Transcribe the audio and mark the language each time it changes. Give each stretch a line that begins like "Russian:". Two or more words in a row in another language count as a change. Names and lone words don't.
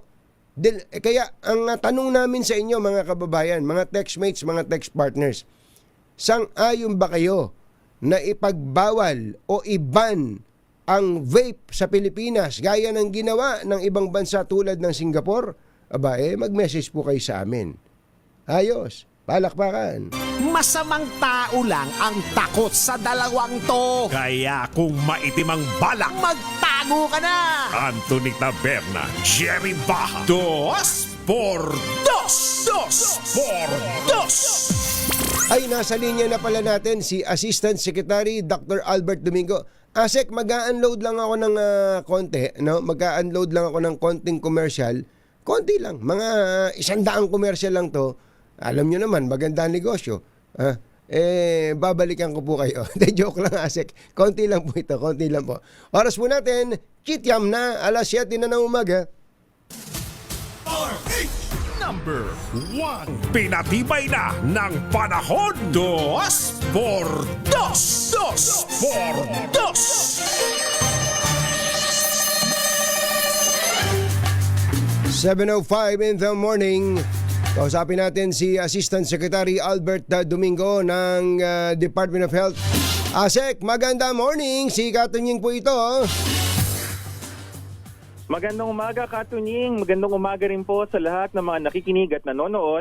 Filipino: Kaya ang tanong namin sa inyo mga kababayan, mga textmates, mga
English: text partners,
Filipino: sang-ayon ba kayo na ipagbawal o iban ang vape sa Pilipinas gaya ng ginawa ng ibang bansa tulad ng Singapore? Aba, mag-message po kayo sa amin. Ayos, palakpakan. Masamang tao lang ang takot sa dalawang to. Kaya kung maitim ang balak, magtago ka na! Anthony Taberna, Jerry Baja.
Spanish: Dos por dos! Dos por dos!
Filipino: Ay, nasa linya na pala natin si Assistant Secretary Dr. Albert Domingo. Asek, mag-unload lang ako ng konti, no? Mag-unload lang ako ng konting commercial. Konti lang, mga 100 commercial lang to. Alam nyo naman, maganda ang negosyo. Babalikan ko po kayo. De, joke lang, Asek. Konti lang po ito, konti lang po. Oras po natin, Chityam na, alas 7 na ng umaga. Number 1. Pinatibay na ng panahon.
Spanish: Dos por dos! Dos por dos!
English: 7:05 in the morning.
Filipino: Kausapin natin si Assistant Secretary Albert Domingo ng Department of Health. Asek, maganda morning. Si Katunying po ito. Magandang umaga, Katunying. Magandang umaga rin po sa lahat ng mga nakikinig at nanonood.